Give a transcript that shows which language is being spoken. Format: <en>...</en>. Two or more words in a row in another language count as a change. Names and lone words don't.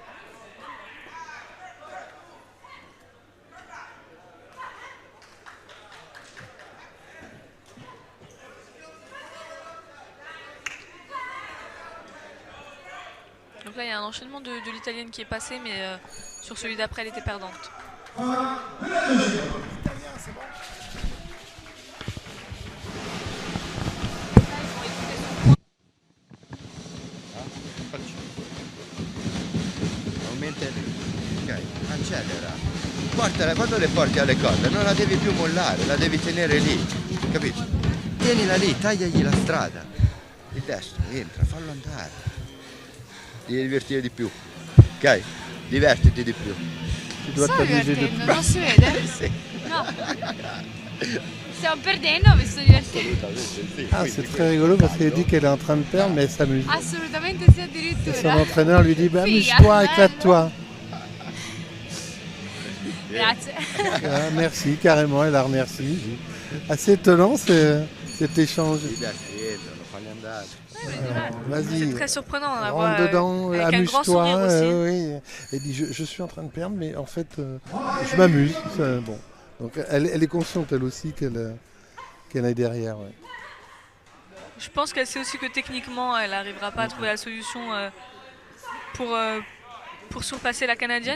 <fr>Donc là, il y a un enchaînement de l'Italienne qui est passé, mais sur celui d'après, elle était perdante.</fr> <it>Aumenta il ritmo, ok? Accelera. Portala, quando le porti alle corde non la devi più mollare, la devi tenere lì, capito? Tienila lì, tagliagli la strada. Il destro, entra, fallo andare. Devi divertire di più, ok? Divertiti di più.</it> <fr>Tu dois t'amuser de plus.</fr> <it>Non si vede? Sì. No. Stiamo perdendo, mi sto divertendo. Assolutamente sì.</it> <fr>Ah, c'est très rigolo parce qu'elle dit qu'elle est en train de perdre, mais elle s'amuse.</fr> <it>Assolutamente sì,</it> <fr>Et</fr> <it>addirittura.</it> <fr>son entraîneur lui dit bah,</fr> <it>Figa,</it> <fr>amuse-toi,</fr> <it>bello.</it> <fr>éclate-toi.</fr> <it>Grazie.</it> <fr>Ah, merci, carrément, elle la remercie. Assez étonnant cet échange.</fr> <it>I destri entrano, falli andare.</it> <fr>C'est Vas-y, très surprenant, on la voit rentre dedans, avec un grand sourire amuse-toi. aussi. Oui. Elle dit je suis en train de perdre, mais en fait, je m'amuse. Bon. Donc elle est consciente, elle aussi, qu'elle est derrière. Ouais. Je pense qu'elle sait aussi que techniquement, elle n'arrivera pas à trouver la solution pour surpasser la Canadienne.</fr>